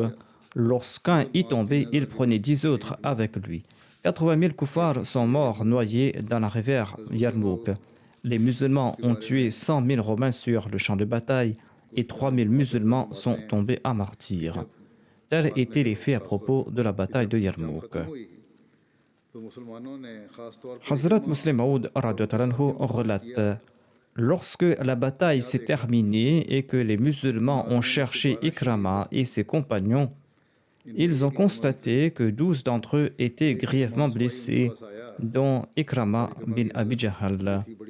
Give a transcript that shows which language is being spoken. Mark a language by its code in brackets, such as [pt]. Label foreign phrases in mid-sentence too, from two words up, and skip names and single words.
[fr] Lorsqu'un y tombait, il prenait 10 autres avec lui. 80 000 koufars sont morts noyés dans la rivière Yarmouk. Les musulmans ont tué 100 000 Romains sur le champ de bataille et 3 000 musulmans sont tombés à martyrs. Tels étaient les faits à propos de la bataille de Yarmouk. [ur] ہوئی تو مسلمانوں نے خاص طور پر [fr] Hazrat Muslim Maud relate Lorsque la bataille s'est terminée et que les musulmans ont cherché Ikrama et ses compagnons, ils ont constaté que 12 d'entre eux étaient grièvement blessés, dont Ikrama bin Abi Jahl.